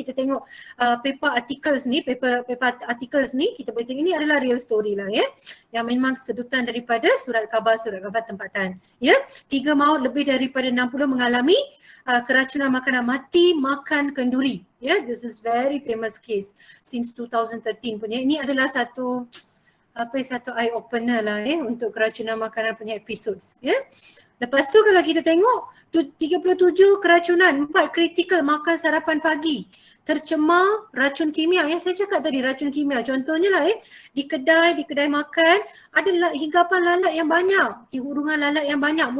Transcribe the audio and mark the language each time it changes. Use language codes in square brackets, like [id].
[ms] Kita tengok [en] paper articles [ms] ni, kita boleh tengok ini adalah [en] real story [ms] lah, ya. Yang memang sedutan daripada surat khabar tempatan, ya. 3 maut lebih daripada 60 mengalami keracunan makanan mati makan kenduri, ya. [en] This is very famous case since 2013 punya. [ms] Ini adalah satu [en] eye opener [ms] lah, ya, untuk keracunan makanan punya episodes, ya. Lepas tu kalau kita tengok 37 keracunan, 4 kritikal makan sarapan pagi, tercemar racun kimia. Yang saya cakap tadi, racun kimia. Contohnya lah, di kedai makan ada higapan lalat yang banyak, hurungan lalat yang banyak.